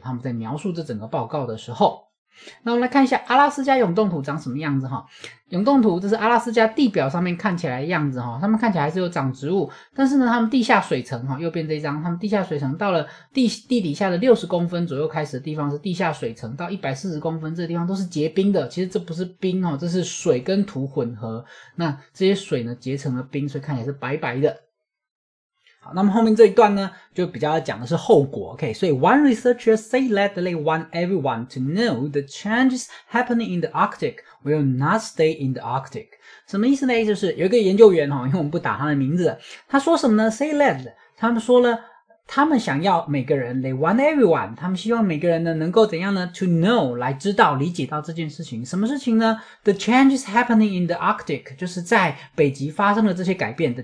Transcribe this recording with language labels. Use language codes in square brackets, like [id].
[zh] 他们在描述这整个报告的时候，那我们来看一下阿拉斯加永冻土长什么样子永冻土这是阿拉斯加地表上面看起来的样子它们看起来还是有长植物，但是呢他们地下水层右边这一张，他们地下水层到了地底下的60公分左右开始的地方是地下水层，到140公分这个地方都是结冰的，其实这不是冰这是水跟土混合，那这些水呢结成了冰，所以看起来是白白的。好，那么后面这一段呢，就比较讲的是后果。 [en] OK， [zh] 所以 [en] one researcher say that they want everyone to know the changes happening in the Arctic will not stay in the Arctic。 [zh] 什么意思呢？就是有一个研究员因为我们不打他的名字，他说什么呢 ？ [en] Say that， [zh] 他们说了，他们想要每个人 ， [en] they want everyone， [zh] 他们希望每个人呢能够怎样呢 ？ [en] To know， [zh] 来知道、理解到这件事情。什么事情呢 ？ [en] The changes happening in the Arctic， [zh] 就是在北极发生的这些改变。